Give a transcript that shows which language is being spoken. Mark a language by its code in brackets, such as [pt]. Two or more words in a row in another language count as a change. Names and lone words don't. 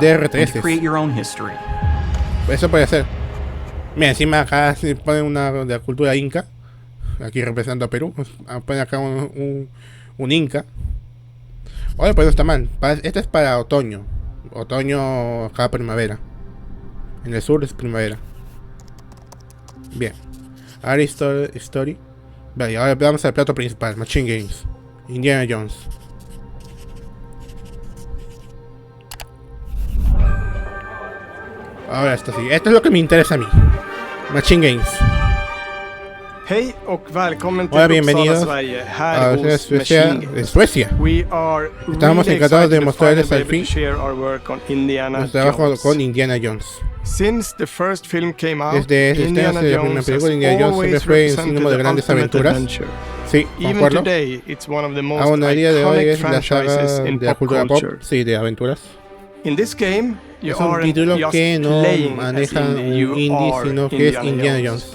[en] and create your own history. [es] Eso puede ser. Mira, encima acá se pone una de la cultura inca. Aquí representando a Perú. Ponen acá un inca. Oye, pues no está mal. Este es para otoño. Otoño, acá primavera. En el sur es primavera. Bien. Ahora Story. Vale, ahora vamos al plato principal. Machine Games. Indiana Jones. Ahora esto sí. Esto es lo que me interesa a mí. Machine Games. [sv] Hej och välkommen till Uppsala, Sverige. Här hos Machine Games. [es] Suecia. Estamos encantados de mostrarles al fin nuestro trabajo con Indiana Jones. [en] Since the first film came out, [es] desde la primera película de Indiana Jones siempre fue un sinónimo de grandes aventuras. Sí, concuerdo. Aún a día de hoy es la saga de la cultura pop, sí, de aventuras. Es un título que no maneja un indie, sino que es Indiana Jones.